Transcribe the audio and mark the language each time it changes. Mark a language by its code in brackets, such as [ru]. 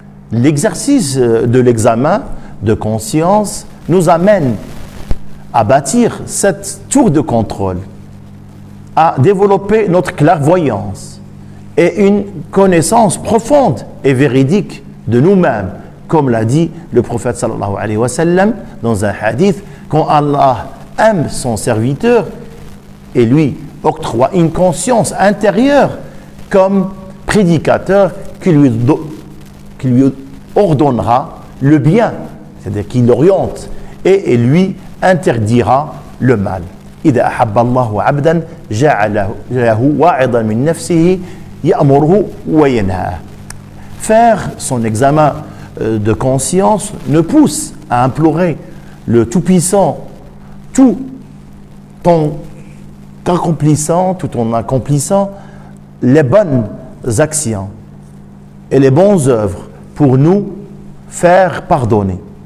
[fr] L'exercice de l'examen de conscience nous amène à bâtir cette tour de contrôle, à développer notre clairvoyance et une connaissance profonde et véridique de nous-mêmes, comme l'a dit le prophète sallallahu alayhi wa sallam dans un hadith, quand Allah aime son serviteur et lui octroie une conscience intérieure comme prédicateur qui lui ordonnera le bien, c'est-à-dire qu'il l'oriente et lui interdira le mal. [ar] إذا أحب الله عبدا جعله واعظا من نفسه يأمره وينهاه. [fr] Faire son examen de conscience nous pousse à implorer le Tout-Puissant tout en accomplissant les bonnes actions et les bonnes œuvres pour nous faire pardonner.